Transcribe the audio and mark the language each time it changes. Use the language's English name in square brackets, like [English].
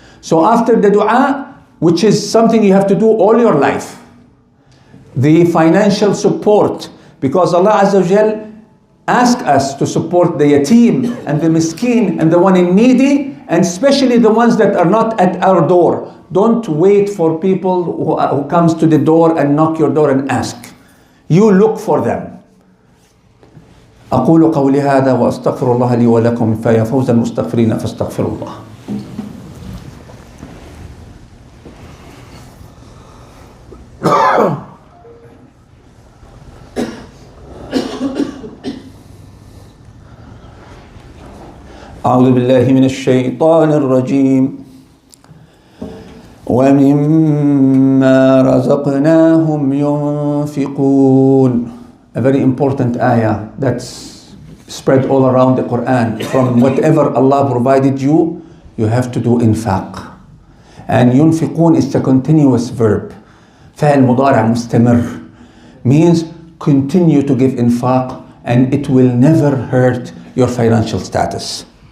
[English] So after the dua, which is something you have to do all your life, the financial support, because Allah Azza wa Jal ask us to support the yatim and the miskin and the one in needy, and especially the ones that are not at our door. Don't wait for people who comes to the door and knock your door and ask. You look for them. [Arabic] أقول قولي هذا وأستغفر الله لي ولكم فيا فوز المستغفرين فاستغفروا الله. أعوذ بالله من الشيطان الرجيم ومما رزقناهم ينفقون. [English] A very important ayah that's spread all around the Quran. From whatever Allah provided you, you have to do infaq. And ينفقون is a continuous verb. [Arabic] فعل مضارع مستمر. [English] Means continue to give infaq and it will never hurt your financial status.